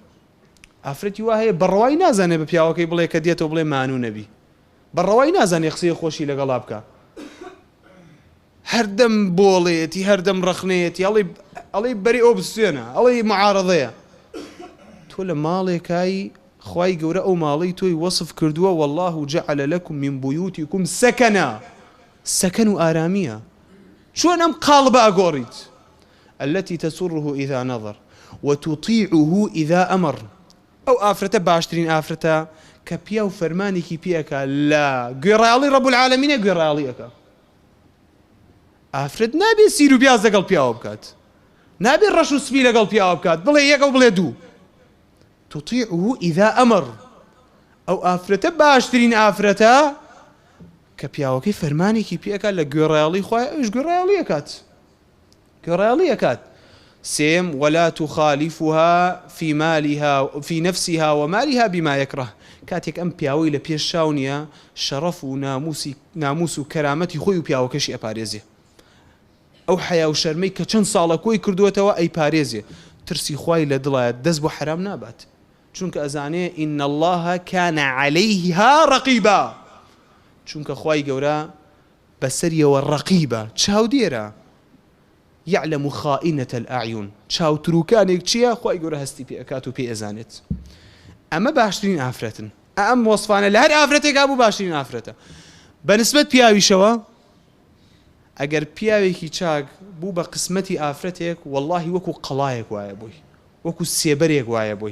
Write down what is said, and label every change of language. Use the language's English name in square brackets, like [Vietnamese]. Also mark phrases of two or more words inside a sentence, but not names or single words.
[Central Kurdish] ئافرەتی وا هەیە بەڕەوای نازانێت بە پیاوەکەی بڵێ کە دێتەوە بڵێ مانوو نەبی، بەڕەوای نازانێت قسەی خۆشی لەگەڵا بکە، هەردەم بۆڵێتی، هەردەم ڕەخنێتی، ئەڵێ بەری ئەو بسوێنە، ئەڵێ معارەضەیە. تۆ لە ماڵێکایی خوای گەورە ئەو ماڵەی تۆی وەصف کردووە [Arabic] والله جعل لكم من بيوتكم سكنا، [Central Kurdish] سەکەن و ئارامیە. چۆن ئەم قاڵبە ئەگۆڕیت؟ [Arabic] التي تسره إذا نظر وتطيعه إذا أمر. [Central Kurdish] ئەو ئافرەتە باشترین ئافرەتە کە پیا و فەرمانێکی پێەکە، لە گوێڕایەڵی ڕەب العالەمینە گوێڕایەڵیەکە. ئافرەت نابێت سیر و بیاز لەگەڵ پیاوە بکات، نابێت ڕەش و سپی لەگەڵ پیاوە بکات، بڵێ یەک و بڵێ دوو. [Arabic] تطيعه إذا أمر، [Central Kurdish] ئەو ئافرەتە باشترین ئافرەتە کە پیاوەکەی فەرمانێکی پێەکە لە گوێڕایەڵی خوای، ئەوش گوێڕایەڵیەکات، گوێڕایەڵیەکات. [Arabic] سێم ولا تخالفها في مالها في نفسها ومالها بما يكره. [Central Kurdish] کاتێک ئەم پیاوەی لە پێش شاونیە، شەڕەف و ناموس و کەرامەتی خۆی و پیاوەکەشی ئەپارێزێ. ئەو حیا و شەرمەی کە چەند ساڵە کۆی کردوێتەوە ئەیپارێزێ. ترسی خوای لە دڵایە، دەست بۆ حرام نابات، چونکە ئەزانێ [Arabic] إن الله كان عليها رقيبا، [Central Kurdish] چونکە خوای گەورە بەسەریەوە ڕەقیبە، چاودێرە. [Arabic] يعلم خائنة الأعين، [Central Kurdish] چاوتروکانێک چییە؟ خوای گەورە هەستی پێ ئەکات و پێ ئەزانێت. ئەمە باشترین ئافرەتن. ئەم وەصفانە لە هەر ئافرەتێکا بوو باشترین ئافرەتە. بەنسبەت پیاویشەوە، ئەگەر پیاوێکی چاک بوو بە قسمەتی ئافرەتێک، واللهی وەکو قەڵایەک وایە بووی، وەکو سێبەرێک وایە بووی.